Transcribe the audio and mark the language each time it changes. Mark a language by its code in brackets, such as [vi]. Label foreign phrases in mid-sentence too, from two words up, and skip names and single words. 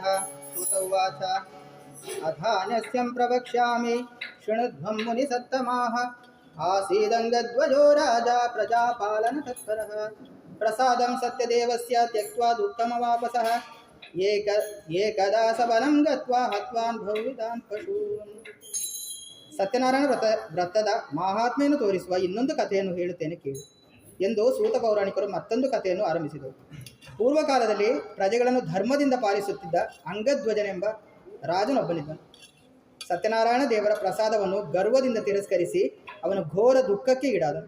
[sa] सूत उवाच अथान्यस्यं प्रवक्ष्यामि शृणुध्वं मुनिसत्तमाः। आसीदङ्गध्वजो राजा प्रजापालनतत्परः। प्रसादं सत्यदेवस्य त्यक्त्वा दुःखमवापसः एकदा सबलं गत्वा हत्वान् बहुविधान् पशून्. [kn] ಸತ್ಯನಾರಾಯಣ ವ್ರತದ ಮಹಾತ್ಮೆಯನ್ನು ತೋರಿಸುವ ಇನ್ನೊಂದು ಕಥೆಯನ್ನು ಹೇಳುತ್ತೇನೆ ಕೇಳು ಎಂದು ಸೂತ ಪೌರಾಣಿಕರು ಮತ್ತೊಂದು ಕಥೆಯನ್ನು ಆರಂಭಿಸಿದರು. ಪೂರ್ವಕಾಲದಲ್ಲಿ ಪ್ರಜೆಗಳನ್ನು ಧರ್ಮದಿಂದ ಪಾಲಿಸುತ್ತಿದ್ದ ಅಂಗಧ್ವಜನೆಂಬ ರಾಜನೊಬ್ಬನಿದ್ದನು. ಸತ್ಯನಾರಾಯಣ ದೇವರ ಪ್ರಸಾದವನ್ನು ಗರ್ವದಿಂದ ತಿರಸ್ಕರಿಸಿ ಅವನು ಘೋರ ದುಃಖಕ್ಕೆ ಈಡಾದನು.